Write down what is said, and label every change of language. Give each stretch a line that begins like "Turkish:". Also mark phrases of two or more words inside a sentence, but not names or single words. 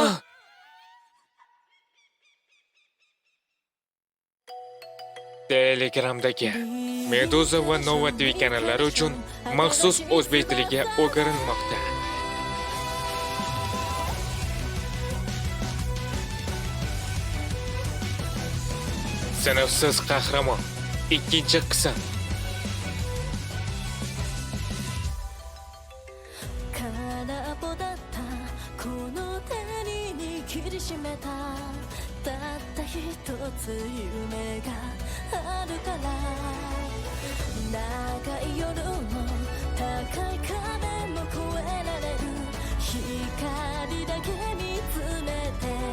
Uzbek: Telegramdagi Meduza va Nova TV kanallari uchun maxsus o'zbek tiliga o'girilmoqda. Sinfsiz qahramon. Ikkinchi qism.
Japanese: 空っぽだったこの手に握りしめたたった一つ夢があるから長い夜も高い壁も越えられる光だけ見つめて